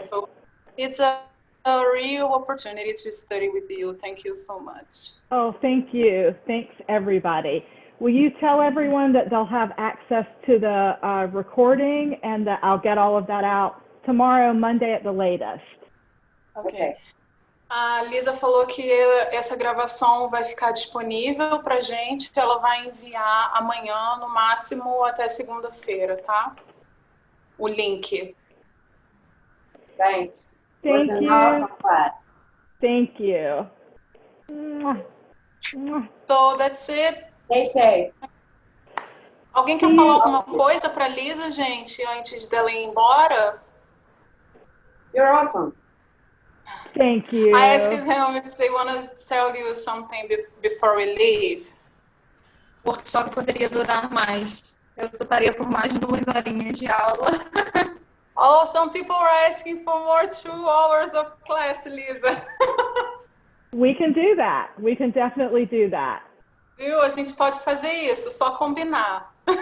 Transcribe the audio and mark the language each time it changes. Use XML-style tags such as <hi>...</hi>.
<en>So it's a real opportunity to study with you. Thank you so much. Oh, thank you. Thanks, everybody. Will you tell everyone that they'll have access to the recording, and that I'll get all of that out tomorrow, Monday at the latest? Ok.</en> <pt>A Lisa falou que essa gravação vai ficar disponível para gente. Ela vai enviar amanhã, no máximo até segunda-feira, tá? O link.</pt> <en>Thanks. Thank It was an you. awesome class. Thank you. So that's it. Stay safe.</en> <pt>Alguém quer falar alguma coisa para Lisa, gente, antes dela ir embora?</pt> <en>You're awesome. Thank you. I asked them if they want to tell you something before we leave.</en> <pt>O workshop poderia durar mais. Eu toparia por mais 2 horinhas de aula.</pt> <en>Oh, some people are asking for more 2 hours of class, Lisa. We can do that. We can definitely do that.</en> <pt>Viu? A gente pode fazer isso, só combinar.</pt>